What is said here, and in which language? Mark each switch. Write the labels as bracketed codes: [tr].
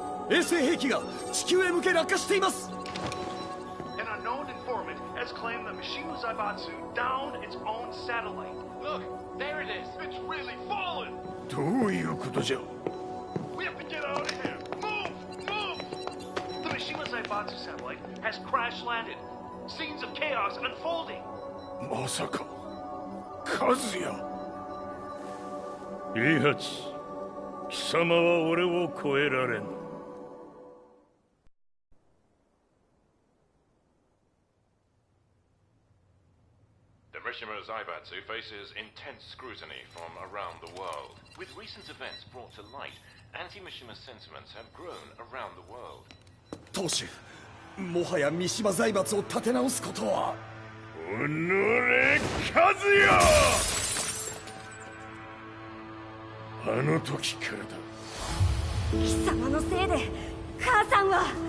[ja] 衛星兵器が地球へ向け落下しています。 [en] An unknown informant has claimed the Mishima Zaibatsu downed its own satellite. Look, there it is. It's really fallen. [ja] どういうことじゃ。 [en] We have to get out of here. Move! Move! The Mishima Zaibatsu satellite has crash landed. Scenes of chaos unfolding. [ja] まさか、和也。イハチ、貴様は俺を超えられん。 [en] The Mishima Zaibatsu faces intense scrutiny from around the world. With recent events brought to light, anti-Mishima sentiments have grown around the world. [ja] 当主、もはや三島財閥を立て直すことは。おのれ、和也。あの時からだ。貴様のせいで母さんは。